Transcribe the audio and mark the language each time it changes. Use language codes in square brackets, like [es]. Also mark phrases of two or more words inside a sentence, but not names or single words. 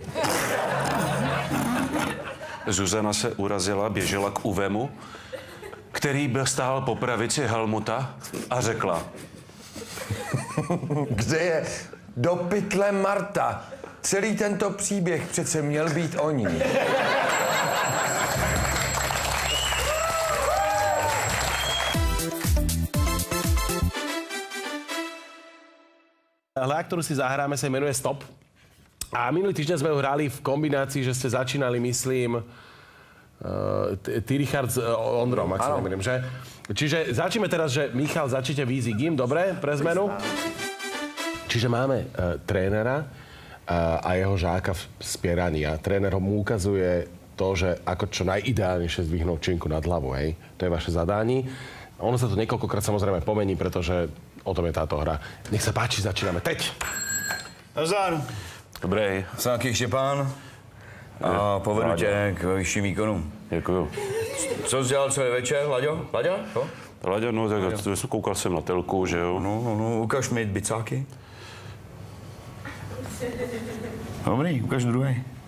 [cs] Zuzana se urazila, běžela k Uvemu, který byl stál po pravici Helmuta a řekla. Kde je do pytle Marta? Celý tento příběh přece měl být o ní. [sk] Hra, ktorú si zahráme, sa menuje Stop. A minulý týždeň sme ho hrali v kombinácii, že ste začínali, myslím, ty, Richard, s Ondrom, ak sa nemýlim, že? Čiže začneme teraz, že Michal, začnite vy s Igim, dobre, pre zmenu? Čiže máme trénera a jeho žáka z Pierania. Tréner mu ukazuje to, že ako čo najideálnejšie zdvihnúť činku nad hlavu, hej? [cs] To je vaše zadání. [sk] Ono sa to niekoľkokrát samozrejme pomení, pretože o tom je táto hra. Nech sa páči, začíname teď. [cs] Nazdar. Dobrý. Jsem taky Štěpán a povedu tě k vyšším výkonům. Děkuju. Co jsi dělal celý večer, Laďo? Laďo? Laďo, no tak koukal jsem na telku, že jo? No, ukaž mi bicáky. Dobrý, ukaž druhý.